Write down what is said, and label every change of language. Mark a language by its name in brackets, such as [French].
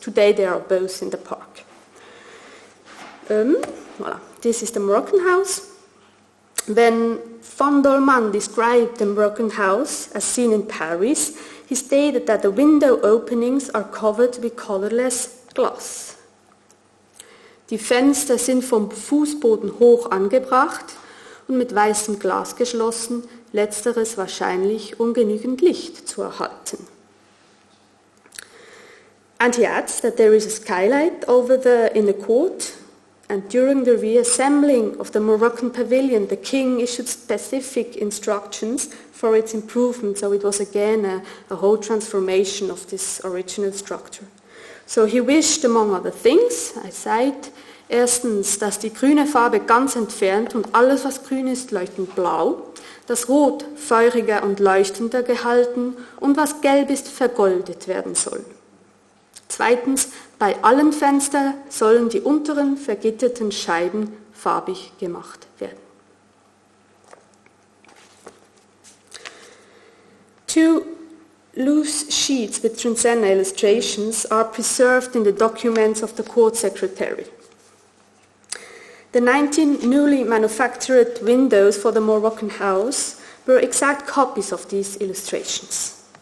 [English] Today they are both in the park. Voilà. This is the Moroccan house. When von Dollmann described the Moroccan house as seen in Paris, he stated that the window openings are covered with colorless glass. [German] Die Fenster sind vom Fußboden hoch angebracht und mit weißem Glas geschlossen, letzteres wahrscheinlich, um genügend Licht zu erhalten. [English] And he adds that there is a skylight over the inner court, and during the reassembling of the Moroccan pavilion, the king issued specific instructions for its improvement, so it was again a whole transformation of this original structure. So he wished, among other things, I cite, [German] erstens, dass die grüne Farbe ganz entfernt und alles, was grün ist, leuchtend blau, das Rot feuriger und leuchtender gehalten und was gelb ist, vergoldet werden soll. Zweitens, bei allen Fenstern sollen die unteren vergitterten Scheiben farbig gemacht werden. [English] Two loose sheets with Transenna illustrations are preserved in the documents of the court secretary. The 19 newly manufactured windows for the Moroccan house were exact copies of these illustrations.